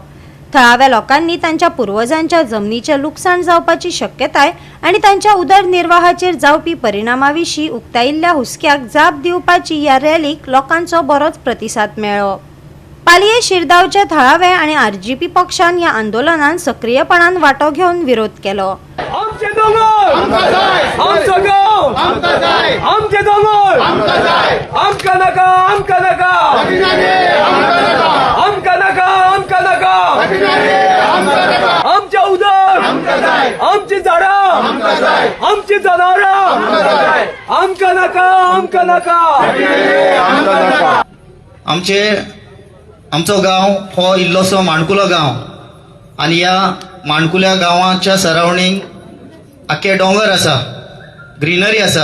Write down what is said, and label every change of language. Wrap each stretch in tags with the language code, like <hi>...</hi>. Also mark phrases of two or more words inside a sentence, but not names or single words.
<kok>थळाव्या लोकांनी तांच्या पूर्वजांच्या जमनीचे लुकसाण जावपाची शक्यताय आणि तांच्या उदरनिर्वाहाचेर जावपी परिणामाविशीं उक्तायिल्ल्या हुस्क्याक जाप दिवपाची ह्या रॅलीक लोकांचो बरोच प्रतिसाद मेळ्ळो। पालये शिरगांवचे थळावे आणि आरजीपी पक्षान ह्या आंदोलनात सक्रियपणान वांटो घेवन विरोध केलो। आमचे दोंगर आमचं गाव आमचे दोंगर आमका नका आमका नका आमका नका आमका नका आमच्या उदक आमची झाडां आमची जनावरां आमका नका आमका नका। आमचो गांव हो इल्लोसो माणकुलो गांव आनी ह्या माणकुल्या गांवाच्या सरावंडींग आख्खे डोंगर आसा, ग्रीनरी आसा।</kok>